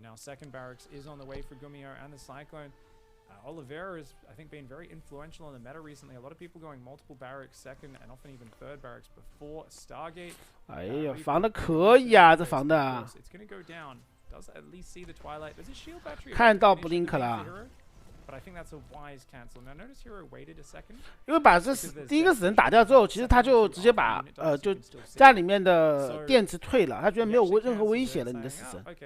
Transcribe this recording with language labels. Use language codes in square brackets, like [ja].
[en] Now, second barracks is on the way for Gummio and the Cyclone. Oliveira has, I think, been very influential in the meta recently. A lot of people going multiple barracks, second, and often even third barracks before Stargate. [zh] 哎呀，防的可以啊，这防的。 [en] It's going to go down. Does at least see the twilight. There's a shield battery. [zh] 看到布林克了。 [en] But I think that's a wise cancel. Now notice Hero waited a second. [zh] 因为把这第一个死人打掉之后，其实他就直接把就家里面的电池退了，他觉得没有任何威胁了你的死神。